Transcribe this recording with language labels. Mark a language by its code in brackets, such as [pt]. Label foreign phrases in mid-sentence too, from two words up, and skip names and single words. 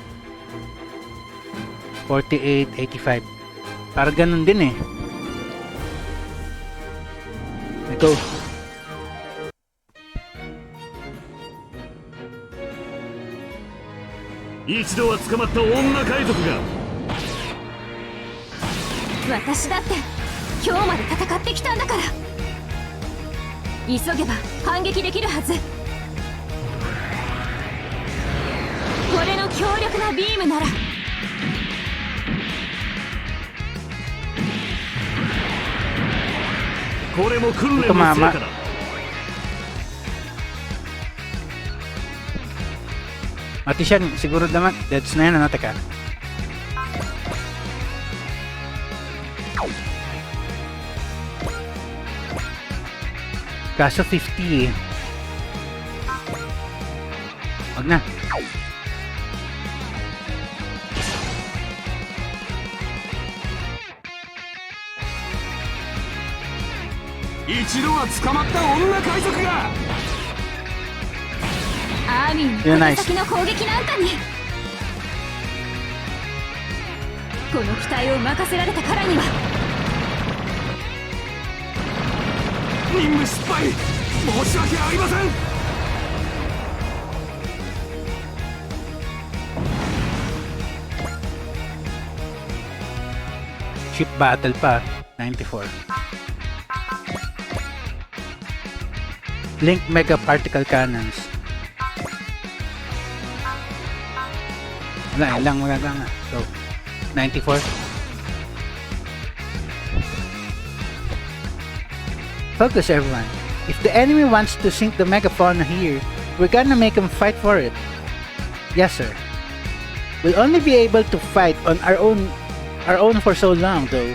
[tl] 48, 85. Parang ganun din eh. Ito. [ja] Ichido は捕まった女海賊が。私だって今日まで戦ってきたんだから。急げば反撃できるはず。これの強力なビームなら。これも訓練の成果だ。 [tl] Mati siya, siguro naman. That's na yan, ano, teka. Kaso 50 eh. Wag na. [ja] Ichido は捕まった女海賊が。アーミーの手先の攻撃なんかに。この機体を任せられたからには。任務失敗。申し訳ありません。 [en] Ship battle pa. 94. Link Mega Particle Cannons. [tl] Wala, ilang magagawa nga. [en] So, 94. Focus everyone. If the enemy wants to sink the megafauna here, we're gonna make them fight for it. Yes, sir. We'll only be able to fight on our own for so long, though.